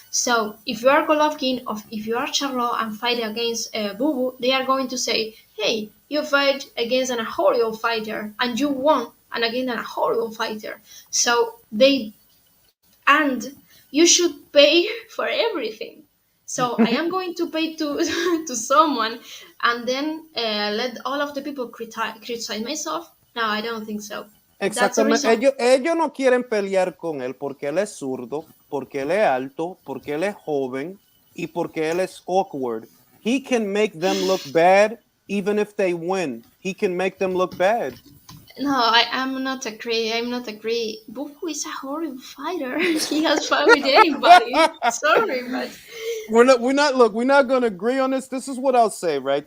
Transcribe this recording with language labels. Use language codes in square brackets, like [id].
[en] So if you are Golovkin or if you are Charlo and fight against Boo, they are going to say, "Hey, you fight against a horrible fighter and you won, and again a horrible fighter." So they and you should pay for everything. So I am going to pay to to someone and then let all of the people criticize myself. No, I don't think so. That's the [es] Exactamente. [en] reason. [es] Ellos no quieren pelear con él porque él es zurdo, porque él es alto, porque él es joven y porque él es awkward. [en] He can make them look bad even if they win. He can make them look bad. No, I'm not agree. I'm not agree. Bufu is a horrible fighter. He has fought with anybody. Sorry, but We're not gonna agree on this. This is what I'll say, right?